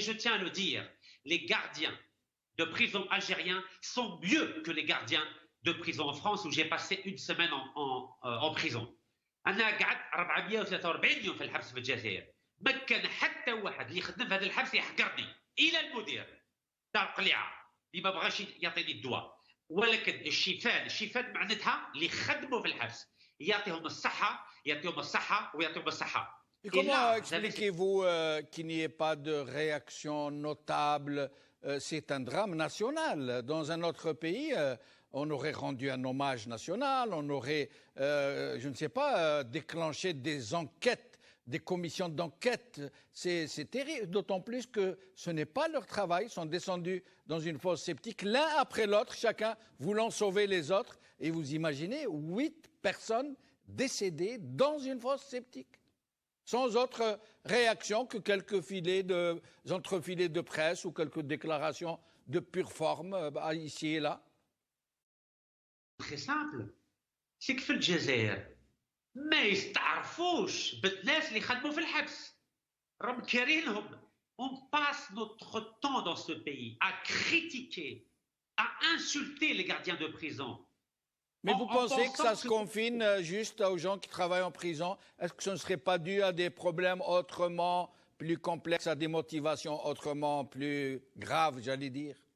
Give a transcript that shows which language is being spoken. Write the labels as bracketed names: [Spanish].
[French] Et je tiens à le dire, les gardiens de prison algériens sont mieux que les gardiens de prison en France où j'ai passé une semaine en prison. [Arabic] أنا قعدت 443 يوم في الحبس في الجزائر، ما كان حتى واحد اللي يخدم في هذا الحبس يحقرني، إلى المدير تاع القليعة اللي ما بغاش يعطيني الدواء. ولكن الشيفان معناتها اللي خدموا في الحبس، يعطيهم الصحة، يعطيهم الصحة ويعطيهم الصحة. [French] Et comment expliquez-vous qu'il n'y ait pas de réaction notable? C'est un drame national. Dans un autre pays, on aurait rendu un hommage national, on aurait, je ne sais pas, déclenché des enquêtes, des commissions d'enquête. C'est terrible, d'autant plus que ce n'est pas leur travail. Ils sont descendus dans une fosse septique, l'un après l'autre, chacun voulant sauver les autres. Et vous imaginez 8 personnes décédées dans une fosse septique, sans autre réaction que quelques entrefilets de presse ou quelques déclarations de pure forme ici et là. Très simple. C'est que [Arabic] في الجزائر ما يستعرفوش بالناس اللي خدموا في الحبس، راهم كارهينهم. [French] On passe notre temps dans ce pays à critiquer, à insulter les gardiens de prison. Mais vous pensez que ça se confine juste aux gens qui travaillent en prison? Est-ce que ce ne serait pas dû à des problèmes autrement plus complexes, à des motivations autrement plus graves, j'allais dire?